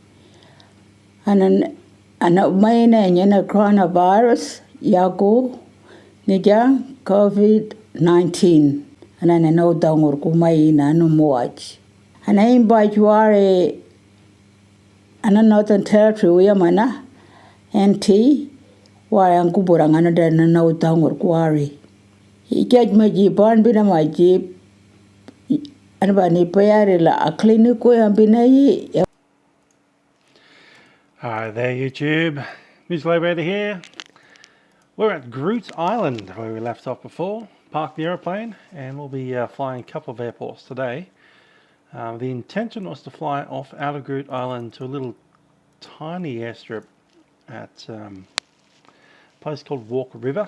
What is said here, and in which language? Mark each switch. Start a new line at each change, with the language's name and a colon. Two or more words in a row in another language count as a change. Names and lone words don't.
Anindilyakwa: Ana umaina nyena coronavirus yaku nija COVID-19. Ana nana udangur kumaina anu muaj. Ana imbaj ware ana Northern Territory uyamana NT ware ankuburang ana da nana udangur kuwari. Ijaj maji ban bina maji ana bani payari la
English: a clinic
Anindilyakwa: uyambina yi.
English: Hi there YouTube, Music Library here. We're at Groote Eylandt where we left off before, parked the aeroplane, and we'll be flying a couple of airports today. The intention was to fly off out of Groote Eylandt to a little tiny airstrip at a place called Walker River.